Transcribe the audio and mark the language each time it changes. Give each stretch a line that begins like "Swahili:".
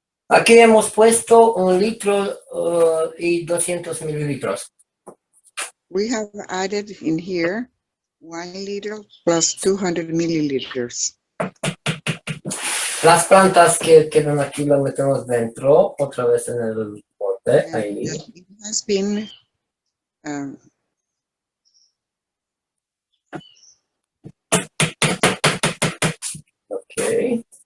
Spanish: Aquí hemos puesto 1 litro y 200 mililitros.
English: We have added in here 1 liter plus 200 milliliters.
Spanish: Las plantas que quedan aquí las metemos dentro, otra vez en el bote, ahí.
English: It has been Ok.